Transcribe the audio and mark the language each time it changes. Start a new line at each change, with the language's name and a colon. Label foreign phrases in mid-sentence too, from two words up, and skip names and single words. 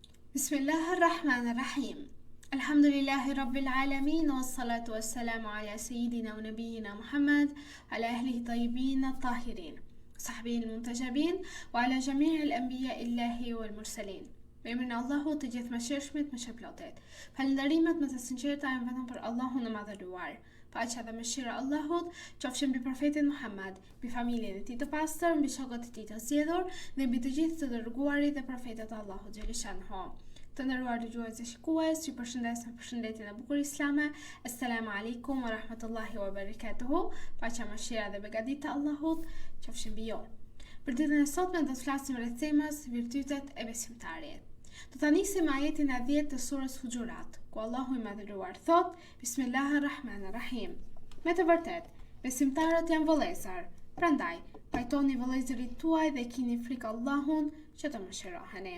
Arabic: بسم الله الرحمن الرحيم. الحمد لله رب العالمين، والصلاة والسلام على سيدنا ونبينا محمد، على أهله الطيبين الطاهرين، صحبه المنتجبين، وعلى جميع الأنبياء الإلهيين والمرسلين.
Albanian: Me emrin e Allahut të gjithë mëshirshmit, mëshirplotit. Falënderimet më të sinqerta janë vetëm për Allahun e madhëruar. Paqja dhe mëshira e Allahut qofshin mbi profetin Muhammad, mbi familjen e tij të pastër, mbi shokët e tij të zgjedhur dhe mbi të gjithë të dërguarit dhe profetët e Allahut xhelishanhu. Të nderuar dëgjues dhe shikues, ju përshëndes me përshëndetjen e bukur islame.
Arabic: السلام عليكم ورحمة الله وبركاته.
Albanian: Paqja, mëshira dhe beqadita e Allahut qofshin mbi ju. Për ditën e sotme do të flasim rreth temës virtytet e besimtarit. Do ta nisim me ajetin e 10 të surës Huxhurat, ku Allahu i madhëruar thot: Bismillahirrahmanirrahim. Me të vërtet, besimtarët janë vëllezër. Prandaj, pajtoni vëllezërit tuaj dhe kini frikë Allahun që të mëshiroheni.